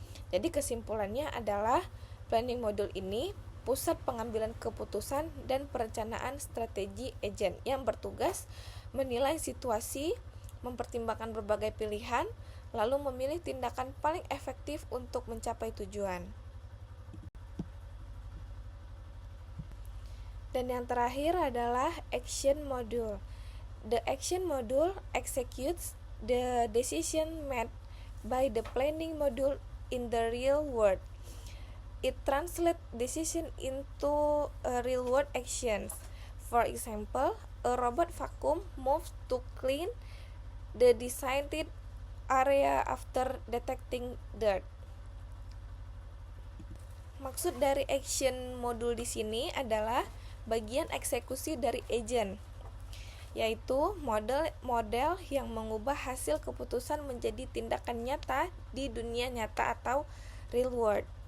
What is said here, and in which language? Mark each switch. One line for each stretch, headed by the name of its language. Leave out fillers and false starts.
Indonesian: Jadi kesimpulannya adalah planning modul ini pusat pengambilan keputusan dan perencanaan strategi agent yang bertugas menilai situasi, mempertimbangkan berbagai pilihan, lalu memilih tindakan paling efektif untuk mencapai tujuan. Dan yang terakhir adalah action module.
English: The action module executes the decision made by the planning module in the real world. It translates decision into real world actions. For example, a robot vacuum moves to clean the designated area after detecting dirt.
Indonesian: Maksud dari action module di sini adalah bagian eksekusi dari agent, yaitu model yang mengubah hasil keputusan menjadi tindakan nyata di dunia nyata atau real world.